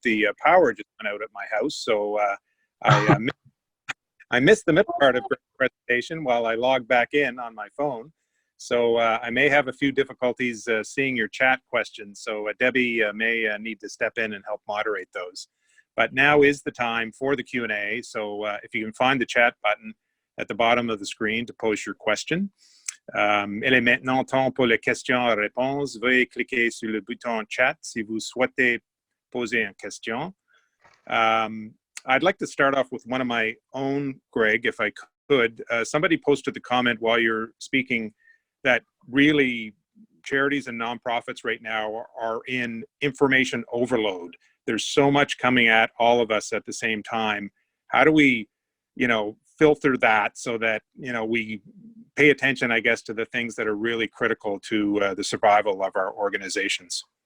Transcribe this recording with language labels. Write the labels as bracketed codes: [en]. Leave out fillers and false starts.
[en] The power just went out at my house, so I missed the middle part of the presentation while I logged back in on my phone. So I may have a few difficulties seeing your chat questions, so Debbie may need to step in and help moderate those. But now is the time for the Q&A, so if you can find the chat button at the bottom of the screen to post your question. [fr] Il est maintenant temps pour les questions-réponses. Veuillez cliquer sur le bouton chat si vous souhaitez poser une question. [en] I'd like to start off with one of my own, Greg, if I could. Somebody posted the comment while you're speaking that really charities and nonprofits right now are in information overload. There's so much coming at all of us at the same time. How do we, filter that so that, we pay attention, I guess, to the things that are really critical to the survival of our organizations?